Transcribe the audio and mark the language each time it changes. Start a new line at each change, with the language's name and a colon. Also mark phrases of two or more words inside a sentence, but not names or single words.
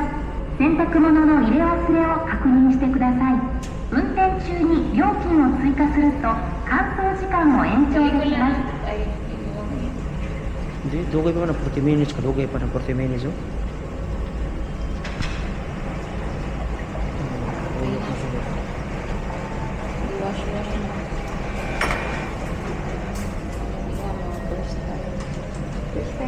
Japanese: 洗濯物の入れ忘れを確認してください。運転中に料金を追加すると乾燥時間を延長できます。 Ay,
Cebuano: Hindi, dugay pa na 40 minutes ka, dugay pa na 40 minutes oh. wash na.
English: First time.